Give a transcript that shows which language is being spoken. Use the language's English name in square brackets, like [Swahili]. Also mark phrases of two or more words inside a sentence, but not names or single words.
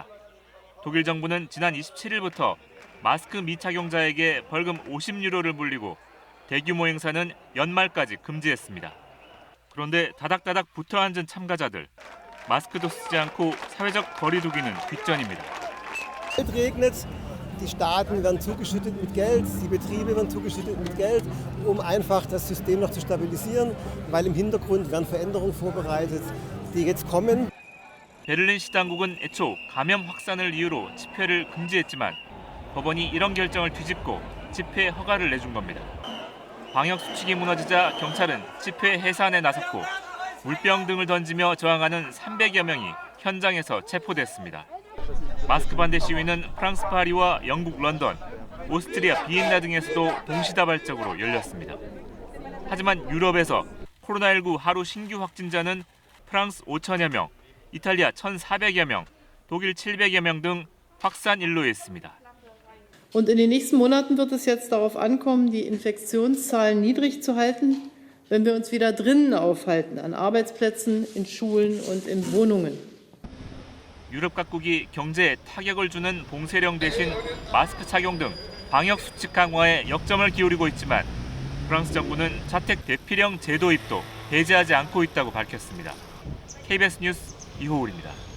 [Korean] 독일 정부는 지난 27일부터 마스크 미착용자에게 벌금 50유로를 물리고 대규모 행사는 연말까지 금지했습니다. 그런데 다닥다닥 붙어앉은 참가자들, 마스크도 쓰지 않고 사회적 거리 두기는 뒷전입니다. [German] Die Staaten werden zugeschüttet mit Geld, die Betriebe werden zugeschüttet mit Geld, einfach das System noch zu stabilisieren, weil im Hintergrund werden Veränderungen vorbereitet, die jetzt kommen. [Korean] 베를린 시당국은 애초 감염 확산을 이유로 집회를 금지했지만 법원이 이런 결정을 뒤집고 집회 허가를 내준 겁니다. 방역 수칙이 무너지자 경찰은 집회 해산에 나섰고 물병 등을 던지며 저항하는 300여 명이 현장에서 체포됐습니다. 마스크 반대 시위는 프랑스 파리와 영국 런던, 오스트리아 비엔나 등에서도 동시다발적으로 열렸습니다. 하지만 유럽에서 코로나19 하루 신규 확진자는 프랑스 5천여 명, 이탈리아 1,400여 명, 독일 700여 명 등 확산 일로에 있습니다. [German] Und in den nächsten Monaten wird es jetzt darauf ankommen, die Infektionszahlen niedrig zu halten, wenn wir uns wieder drinnen aufhalten, an Arbeitsplätzen, in Schulen und in Wohnungen. [Korean] 유럽 각국이 경제에 타격을 주는 봉쇄령 대신 마스크 착용 등 방역 수칙 강화에 역점을 기울이고 있지만 프랑스 정부는 자택 대피령 제도 도입도 배제하지 않고 있다고 밝혔습니다. KBS 뉴스 이호울입니다.